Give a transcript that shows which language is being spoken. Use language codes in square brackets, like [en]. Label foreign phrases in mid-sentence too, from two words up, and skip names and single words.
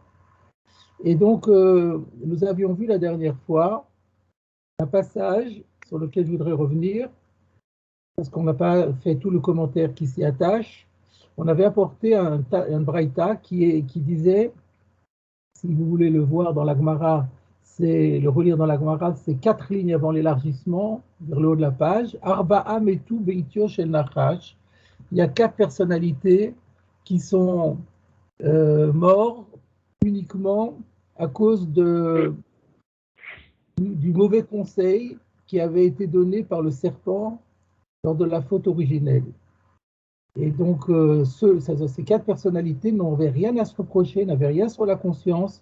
[fr] Et donc nous avions vu la dernière fois un passage sur lequel je voudrais revenir, parce qu'on n'a pas fait tout le commentaire qui s'y attache. On avait apporté un braïta qui disait, si vous voulez le voir dans la Gemara, c'est le relire dans la Gemara, c'est 4 lignes avant l'élargissement, vers le haut de la page. [he] ארבעה מתו בעטיו של נחש. [fr] Il y a 4 personnalités qui sont morts uniquement à cause du mauvais conseil qui avait été donné par le serpent lors de la faute originelle. Et donc, ces 4 personnalités n'avaient rien à se reprocher, n'avaient rien sur la conscience.